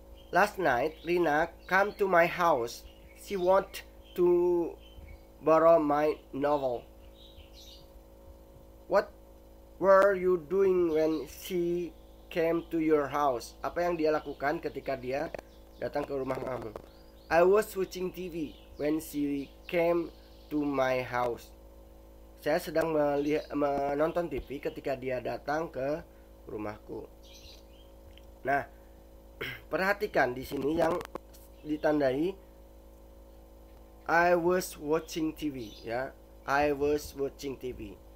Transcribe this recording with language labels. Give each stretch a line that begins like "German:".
English: Last night, Rina came to my house. She wanted to borrow my novel. What were you doing when she came to your house?
Indonesian: Apa yang dia lakukan ketika dia datang ke rumah kamu?
English: I was watching TV when she came to my house.
Indonesian: Saya sedang menonton TV ketika dia datang ke rumahku. Nah, perhatikan di sini yang ditandai
English: I was watching TV,
Indonesian: ya.
English: I was watching TV.